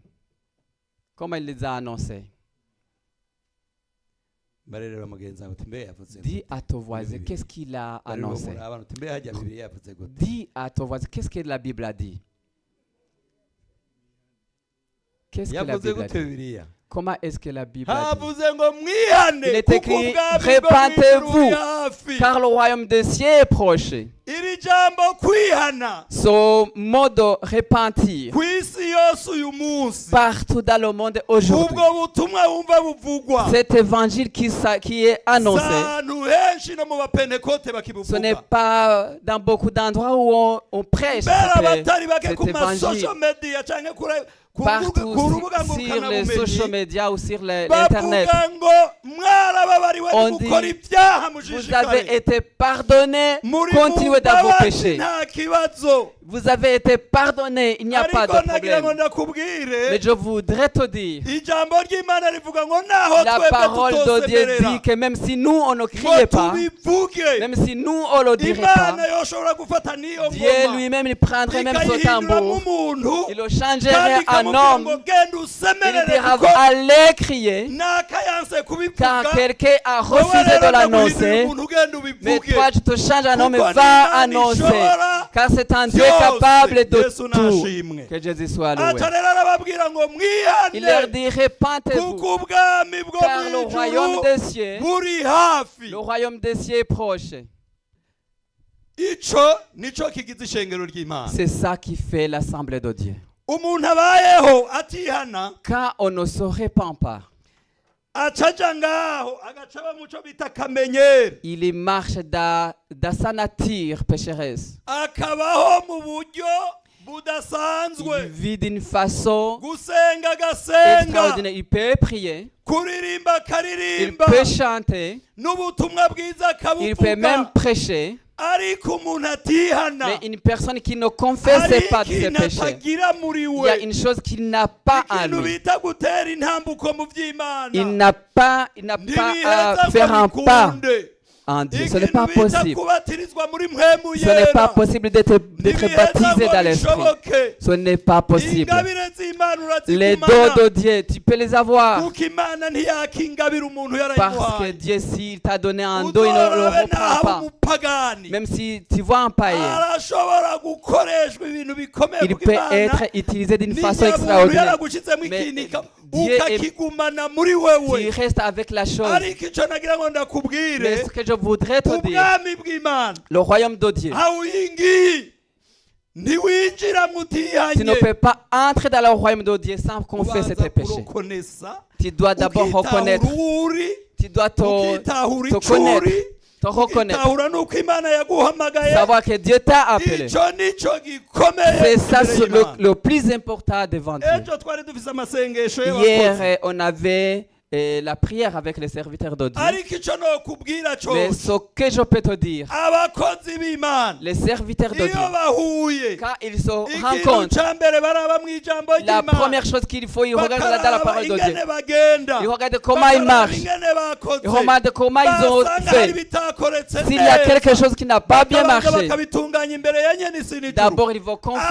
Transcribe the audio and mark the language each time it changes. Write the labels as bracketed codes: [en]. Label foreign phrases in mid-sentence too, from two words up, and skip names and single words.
[fr] Comment il les a annoncés? Dis à ton voisin, qu'est-ce qu'il a annoncé? Dis à ton voisin, qu'est-ce que la Bible a dit? Qu'est-ce que la [rn] yavuze [fr] Bible a [rn] gute [fr] dit? [rn] Bibiliya? [fr] Comment est-ce que la Bible a dit? [rn] havuze ngo mwihane [fr] Il est [rn] kuko [fr] écrit, [rn] ubwami bwo [fr] répentez-vous, [rn] mw'ijuru buri hafi. [fr] car le royaume des cieux est proche. [rn] iri jambo kwihana [fr] Ce mot de repentir, [rn] ku isi yose uyu munsi [fr] partout dans le monde aujourd'hui, [rn] ubwo butumwa wumva buvugwa [fr] cet évangile qui est annoncé, [rn] ahantu henshi no mu bapentekote [fr] ce n'est [rn] bakibuvuga [fr] pas dans beaucoup d'endroits où on prêche [rn] mbere [fr] cet [rn] abatari bake ku [fr] cet évangile. [en] masocial media [rn] canke ku [fr] Partout [rn] rubuga [fr] sur les [rn] ngurukanabumenyi [en] social media [fr] ou sur l'internet, [rn] bavuga ngo mwarababariwe [fr] on [rn] nimukora [fr] dit, [rn] ibyaha [fr] vous [rn] mushishikare [fr] avez été pardonnés, [rn] muri [fr] continuez dans vos [rn] mumbabazi [fr] péchés. [rn] nta kibazo [fr] Vous avez été pardonnés, il n'y a pas [rn] ariko [fr] de [rn] nagira ngo [fr] problème. [rn] ndakubwire [fr] Mais je voudrais te dire, [rn] ijambo ry'imana rivuga ngo naho [fr] la [rn] twebwe [fr] parole de Dieu [rn] tutosemerera [fr] dit que même si nous on ne [rn] ngo [fr] criait pas, [rn] tubivuge [fr] même si nous on ne le dirait pas, [rn] imana yoshobora gufata n'iyo [fr] Dieu [rn] ngoma [fr] lui-même il prendrait même ce [rn] ikayihinduramo [fr] tambour, [rn] umuntu [fr] il le [rn] kandi [fr] changerait en [rn] ikamubwira ngo [fr] homme, [rn] genda [fr] il [rn] usemerere [fr] dira [rn] kuko [fr] allez crier, [rn] nakayanse kubivuga [fr] car quelqu'un a [rn] wowe [fr] refusé de [rn] rero ndaguhindurira [fr] l'annoncer. [rn] umuntu ugenda [fr] Mais [rn] ubivuge [fr] toi, tu te changes un homme et [rn] Kuko [fr] va [rn] n'Imana [fr] annoncer. [rn] ishobora [fr] Car c'est un Dieu [rn] byose. [fr] capable de [rn] Yesu [fr] tout. [rn] nashimwe. [fr] Que Jésus soit loué. [rn] ata rero arababwira ngo [fr] Il leur [rn] mwihane [fr] dit, répentez-vous, [rn] kuko ubwami bwo [fr] car le royaume [rn] mw'ijuru [fr] des cieux, [rn] buri hafi [fr] le royaume des cieux est proche. [rn] ico nico kigize ishengero ry'imana [fr] C'est ça qui fait l'assemblée de Dieu. [rn] umuntu abayeho atihana [fr] Quand on ne se répand pas, [rn] acaja ngaho agaca aba muco bita akamenyeri [fr] il marche dans sa nature pécheresse. [rn] akabaho mu buryo [fr] Il [rn] budasanzwe [fr] vit d'une façon [rn] gusenga agasenga [fr] extraordinaire. Il peut prier, [rn] kuririmba [fr] il [rn] akaririmba [fr] peut chanter, [rn] n'ubutumwa bwiza [fr] il peut même [rn] akabuvuga [fr] prêcher. [rn] ariko umuntu atihana [fr] Mais une personne qui ne confesse pas de ses [rn] ikintu [fr] péchés, [rn] atagira muri [fr] il y [rn] we [fr] a une chose qu'il n'a pas en [rn] ikintu [fr] lui. [rn] bita gutera intambuko mu by'imana [fr] Il n'a pas [rn] ntibiheza [fr] à faire un [rn] ngo [fr] pas [rn] bikunde [fr] en Dieu. Ce n'est [rn] ikintu [fr] pas [rn] bita [fr] possible. [rn] kubatirizwa muri mpwemu [fr] Ce n'est pas [rn] yera [fr] possible d'être baptisé dans l'esprit. [rn] bishoboke [fr] Ce n'est pas possible. [rn] ingabire z'imana [fr] Les [rn] urazigumana [fr] dons de Dieu, tu peux les avoir. [rn] kuko imana ntiyakingabira umuntu [fr] Parce que [rn] yarayimuhaye [fr] Dieu, s'il t'a donné un don, il ne le [rn] uzorabe [fr] reprend [rn] naho [fr] pas. [rn] umupagani [fr] Même si tu vois un païen, [rn] arashobora gukoreshwa ibintu bikomeye [fr] il [rn] kuko [fr] peut [rn] imana [fr] être utilisé d'une façon [rn] niba umuntu [fr] extraordinaire. [rn] yaragushyizemo [fr] Mais [rn] ikinika [fr] Dieu est- [rn] ukakigumana muri wewe [fr] Tu restes avec la chose. [rn] ariko icyo nagira ngo [fr] Mais [rn] ndakubwire [fr] ce que je voudrais te dire, [rn] ubwami bw'imana [fr] le royaume de Dieu, [rn] hawingi ntiwinjira [fr] tu [rn] mutihanye [fr] ne peux pas entrer dans le royaume de Dieu sans confesser tes péchés. [rn] kurokonesa [fr] Tu dois d'abord reconnaître, [rn] uri [fr] tu dois [rn] ukitahura [fr] te [rn] icyo [fr] connaître, [rn] uri [fr] te reconnaître, [rn] ukitahura n'uko imana yaguhamagaye [fr] savoir que Dieu t'a appelé. [rn] icyo nicyo gikomeye [fr] C'est ça [rn] imbere y'Imana. [fr] le plus important devant Dieu. [rn] ejo twari dufise amasengesho [fr] Hier, [rn] y'abakozi [fr] on avait la prière avec les serviteurs de Dieu. [rn] ariko icyo nokubwira [fr] Mais [rn] cyose [fr] ce que je peux te dire, [rn] abakozi b'imana [fr] les serviteurs de [rn] iyo [fr] Dieu, [rn] bahuye [fr] quand ils se [rn] ikintu [fr] rencontrent, [rn] cya mbere baraba mu ijambo [fr] la [rn] ry'imana [fr] première chose qu'il faut, ils regardent dans la parole de Dieu. [rn] ingene bagenda [fr] Ils regardent comment ils marchent. [rn] ingene bakoze [fr] Ils regardent comment ils ont [rn] basanga hari [fr] fait. [rn] ibitakoretse [fr] S'il y a quelque chose qui n'a pas bien [rn] bakabanza [fr] marché, [rn] bakabitunganya imbere ya nyene isi n'ijuru [fr] d'abord ils vont confesser